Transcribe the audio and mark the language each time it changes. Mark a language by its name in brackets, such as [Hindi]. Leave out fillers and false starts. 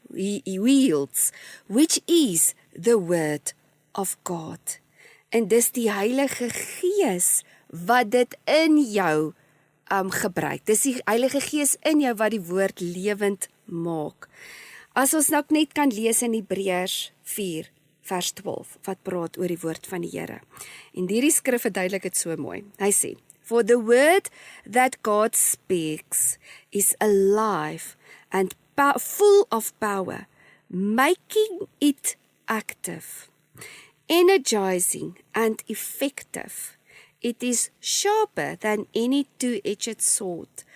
[English] he wields, which is the word of God. [Afrikaans] En dis die Heilige Gees wat dit in jou gebruik. Dis die Heilige Gees in jou wat die woord lewend maak. As ons nou net kan lees in Hebreërs 4 vers 12, wat praat oor die woord van die Here. En hierdie skrif verduidelik dit so mooi. Hy sê, [English] "For the word that God speaks is alive and full of power, making it active, energizing and effective. It is sharper than any two-edged sword.